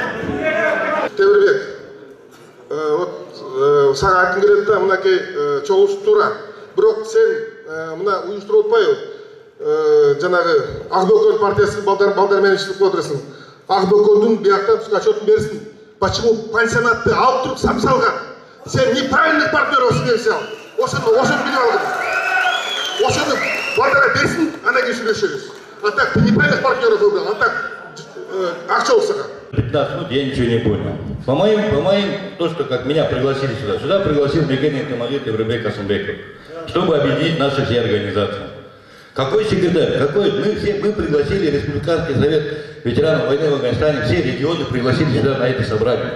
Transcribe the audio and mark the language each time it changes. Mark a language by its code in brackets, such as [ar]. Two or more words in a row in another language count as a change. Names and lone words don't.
[ky] Темирбек, вот сага айткым келет да, мынакей чогулуш туура. Бирок сен мына уюштуруп атпайбы? Жанагы Акбөкөл партиясы балдар менен иштеп отурасың. Акбөкөлдүн биякта бизге отчетун берсин. Почему пансионатты алып туруп самсалган? [ru] Сен неправильный партнер взял. [ky] Ошону билип алгын. Ошону балдарга берсин, анан кийин сүйлөшөбүз. [ru] А так ты неправильных партнеров выбрал, а так [ky] акча болсага. [ru] 15 минут я ничего не понял. По моим, то, что как меня пригласили сюда. Сюда пригласил Мекен Ынтымагы Темирбек Асанбеков, чтобы объединить наши все организации. Какой секретарь? Мы пригласили Республиканский совет ветеранов войны в Афганистане, все регионы пригласили сюда на это собрание.